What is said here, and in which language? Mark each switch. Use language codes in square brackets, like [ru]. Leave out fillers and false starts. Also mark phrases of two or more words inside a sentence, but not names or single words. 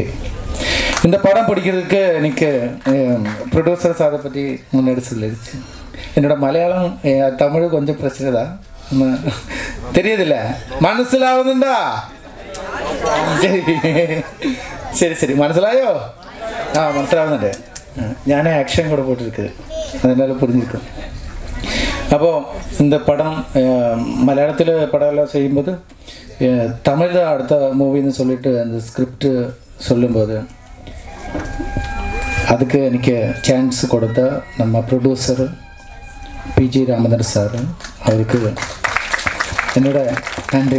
[ta] இந்த படம் பிடிக்கிறதுக்கு எனக்கு ப்ரொடியூசர்ஸ் அதை பற்றி முன்னாடி சொல்லிடுச்சு. என்னோட மலையாளம் தமிழ் கொஞ்சம் பிரச்சனை தான், தெரியுதில்ல, മനസ്സിലാവുന്നുണ്ടാ? சரி சரி മനസ്സിലായോ? [ml] മനസ്സിലാവുന്നുണ്ട്. ഞാൻ ആക്ഷൻ കൂടെ [ta] போட்டிருக்குது, அதனால புரிஞ்சிருக்கும். அப்போ இந்த படம் மலையாளத்தில் படம் எல்லாம் செய்யும்போது தமிழில் அடுத்த மூவின்னு சொல்லிட்டு அந்த ஸ்கிரிப்ட் சொல்லும்போது அதுக்கு எனக்கு சான்ஸ் கொடுத்த நம்ம ப்ரொடியூசர் பிஜி ராமதாஸ் சார், அவருக்கு என்னோட நன்றி.